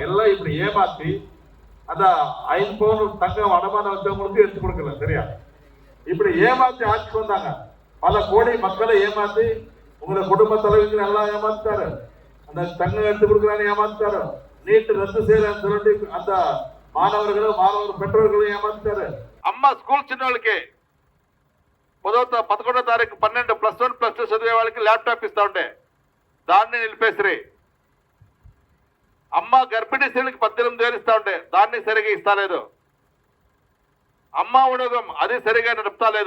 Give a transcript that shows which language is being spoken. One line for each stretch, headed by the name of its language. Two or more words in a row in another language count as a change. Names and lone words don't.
Tamil: எல்லாம் இப்படி ஏமாத்தி அந்த 5 பவுன் தங்கம் அடமானம் வச்சவங்களுக்கு எடுத்து கொடுக்கல. சரியா? இப்படி ஏமாத்தி ஆட்சிக்கு வந்தாங்க. பல கோடி மக்களை ஏமாத்தி உங்களை குடும்ப தலைவர்கள் எல்லாம் ஏமாத்தாரு. அந்த தங்கம் எடுத்து கொடுக்குறான்னு ஏமாத்தாரு. நீட்டு ரத்து செய்யறன்னு சொல்லிட்டு அந்த மாணவர் பெற்றோர்களும் ஏமாத்தாரு.
Telugu: అమ్మ స్కూల్ చిన్న వాళ్ళకి 11వ తారీఖు 12 +1 +2 చదివే వాళ్ళకి ల్యాప్టాప్ ఇస్తా ఉంటే దాన్ని నిలిపేసిరి. అమ్మ గర్భిణీ స్త్రీలకు 18 వేలు ఇస్తా ఉంటే దాన్ని సరిగా ఇస్తలేదు. అమ్మ ఉద్యోగం అది సరిగా నడుపుతా లేదు.